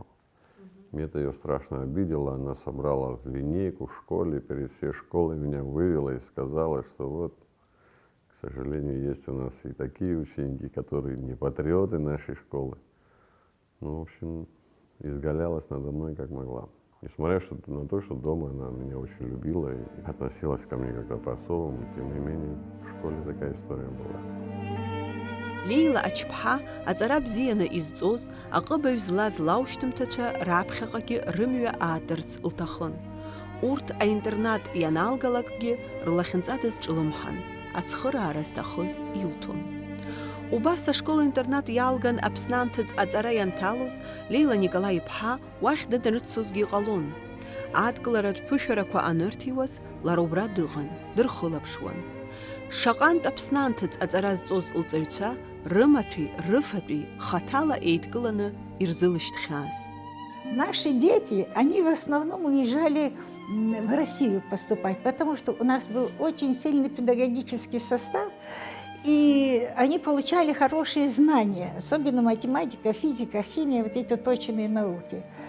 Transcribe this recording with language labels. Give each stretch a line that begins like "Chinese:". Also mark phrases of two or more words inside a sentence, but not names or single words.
Russian: Мне это ее страшно обидело, она собрала линейку в школе, перед всей школой меня вывела и сказала, что вот, к сожалению, есть у нас и такие ученики, которые не патриоты нашей школы. Ну, в общем, изгалялась надо мной как могла. Несмотря на то, что дома она меня очень любила и относилась ко мне как-то по-особому, тем не менее, в школе такая история была.
Abkhazian: Лейла ачԥҳа аҵара бзианы изҵоз аҟыбаҩ злаз лаушьҭымҭацәа раԥхьаҟагьы рымҩа аатырц лҭахын. Урҭ аинтернат ианалгалакгьы рлахьынҵа дазҿлымҳан, ацхыраара зҭахыз илҭон. Убас ашкол-интернат иалган Аԥсны анҭыҵ аҵара ианҭалоз, Лейла Николаи-иԥҳа уахь данрыццозгьы иҟалон. Адкыларатә ԥышәарақәа анырҭиуаз, лара убра дыҟан, дырхылаԥшуан. Шаҟантә Аԥсны анҭыҵ аҵара зҵоз лҵаҩцәа рымаҭәеи рыфатәи хаҭала еидкыланы ирзылышьҭхьааз.
Russian: Наши дети, они в основном уезжали в Россию поступать, потому что у нас был очень сильный педагогический состав, и они получали хорошие знания, особенно математика, физика, химия, вот эти точные науки.